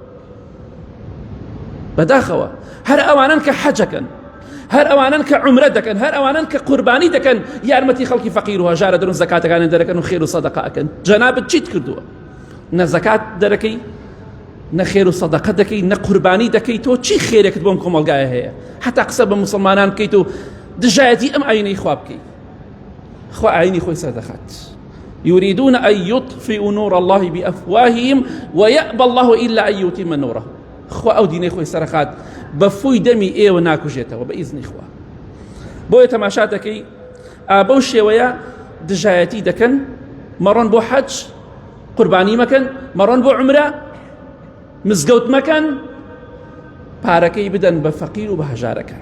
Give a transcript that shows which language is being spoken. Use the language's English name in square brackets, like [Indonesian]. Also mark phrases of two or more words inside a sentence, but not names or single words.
[Central Kurdish] بەداخەوە هەر ئەوانن کە حەجەکەن، هەر ئەوانن کە عومرە دەکەن، هەر ئەوانن کە قوربانی دەکەن، یارمەتی خەڵکی فەقیر و هەژارە دەرن، زەکاتەکان دەرەکەن و خێر و سەدەقە ئەکەن. جەنابەت چیت کردووە؟ نە زەکات دەرەکەی، نە خێر و سەدەقە دەکەی، نە قوربانی دەکەی، تۆ چی خێرێکت بۆم کۆمەلگایە هەیە؟ حتا قسە بە مسلمانان بکەیت و دژایەتی ئەم ئاینەی خوا بکەیت. خوا ئاینی خۆی سەردەخات. [Arabic] يريدون أن يطفئوا نور الله بأفواههم ويأبى الله إلا أن يتم نوره. [Central Kurdish] خوا ئەو دینەی خۆی سەرخات بە فوی دەمی ئێوە ناکوژێتەوە بە ئیزنی خوا. بۆیە تەماشا دەکەی بەو شێوەیە دژایەتی دەکەن، مەڕۆن بۆ حەج قوربانی مەکەن، مەڕۆن بۆ عومرە مزگەوت مەکەن، پارەکەی بدەن بە فەقیر و بە هەژارەکان.